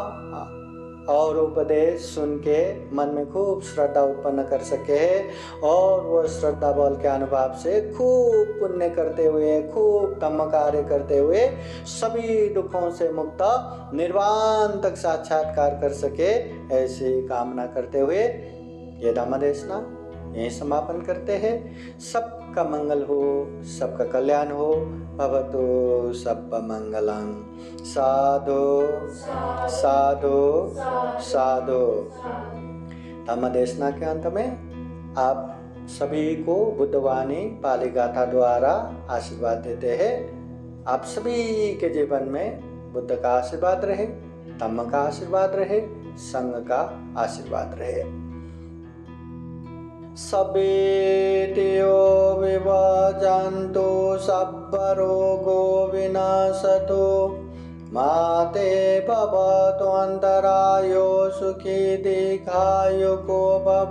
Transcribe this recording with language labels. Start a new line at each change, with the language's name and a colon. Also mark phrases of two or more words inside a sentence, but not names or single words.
Hindi: और उपदेश सुन के मन में खूब श्रद्धा उत्पन्न कर सके और वो श्रद्धा बल के अनुभव से खूब पुण्य करते हुए, खूब धम्म कार्य करते हुए सभी दुखों से मुक्त निर्वाण तक साक्षात्कार कर सके, ऐसी कामना करते हुए ये धम्म देशना यही समापन करते हैं। सबका मंगल हो, सबका कल्याण हो।
Pali: भवतु सब्ब मंगलं। साधु साधु साधु।
Hindi: धम्म देशना के अंत में आप सभी को बुद्धवाणी पाली गाथा द्वारा आशीर्वाद देते हैं। आप सभी के जीवन में बुद्ध का आशीर्वाद रहे, धम्म का आशीर्वाद रहे, संघ का आशीर्वाद रहे।
Pali: सवेतियो विभजन्तु सब्ब रोगो विनाशतु माते भवतु अन्तरायो सुखी दीर्घायुको भव।